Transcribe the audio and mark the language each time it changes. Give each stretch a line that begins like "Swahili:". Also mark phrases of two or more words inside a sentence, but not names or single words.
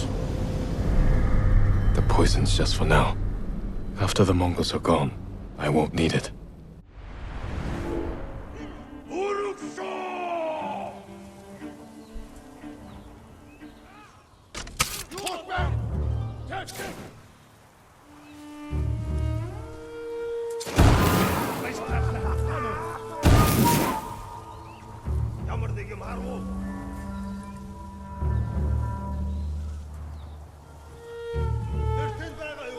English: The poison's just for now. After the Mongols are gone, I won't need it. Horseback! Catch him!
Mongolian: Ямар нэг юм харав уу? Тэр тэнд байгаа юу?